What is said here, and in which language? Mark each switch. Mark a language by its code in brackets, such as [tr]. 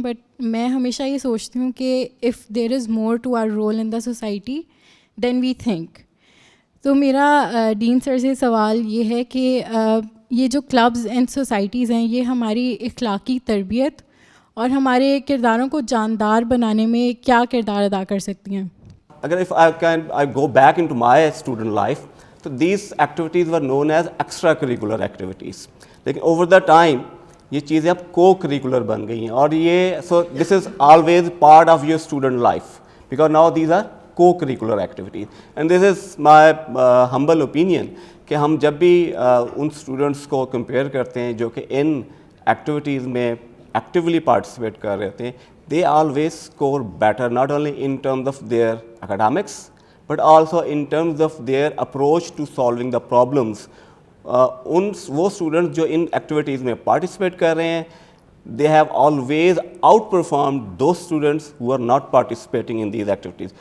[en] But میں ہمیشہ یہ سوچتی ہوں کہ if there is more to our role in the society than we think. [ur] تو میرا ڈین سر سے سوال یہ ہے کہ یہ جو کلبز اینڈ سوسائٹیز ہیں یہ ہماری اخلاقی تربیت اور ہمارے کرداروں کو جاندار بنانے میں کیا کردار ادا کر سکتی ہیں؟ اگر [en] I go back into my student life, so these activities were known as extracurricular activities. [ur] لیکن [en] over the time [ur] یہ چیزیں اب کو کریکولر بن گئی ہیں, اور یہ [en] So this is always part of your student life, because now these are cocurricular activities. And this is my humble opinion [ur] کہ ہم جب بھی ان اسٹوڈنٹس کو کمپیئر کرتے ہیں جو کہ ان ایکٹیویٹیز میں ایکٹیولی پارٹیسپیٹ کر رہے ہوتے ہیں, [en] they always score better, not only in terms of their academics but also in terms of their approach to solving the problems. [ur] وہ اسٹوڈنٹس جو ان ایکٹیویٹیز میں پارٹیسپیٹ کر رہے ہیں, [en] they have always outperformed those students who are not participating in these activities.